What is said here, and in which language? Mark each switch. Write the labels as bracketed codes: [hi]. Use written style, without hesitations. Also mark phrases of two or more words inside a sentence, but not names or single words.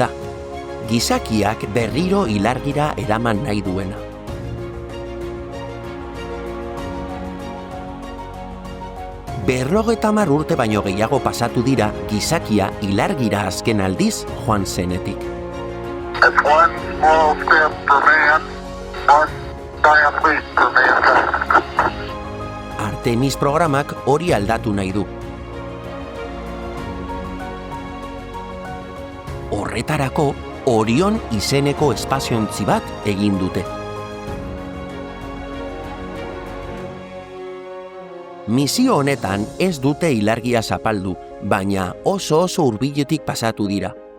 [eu] Gizakiak berriro ilargira eraman nahi duena. Berrogetamar urte baino gehiago pasatu dira gizakia ilargira azken aldiz joan zenetik. [en] It's one small step for man, one giant leap for mankind. [eu] Artemis programak hori aldatu nahi du. Horretarako, Orion izeneko espaziontzi bat egin dute. Misio honetan ez dute ilargia zapaldu, baina oso hurbiletik pasatu dira.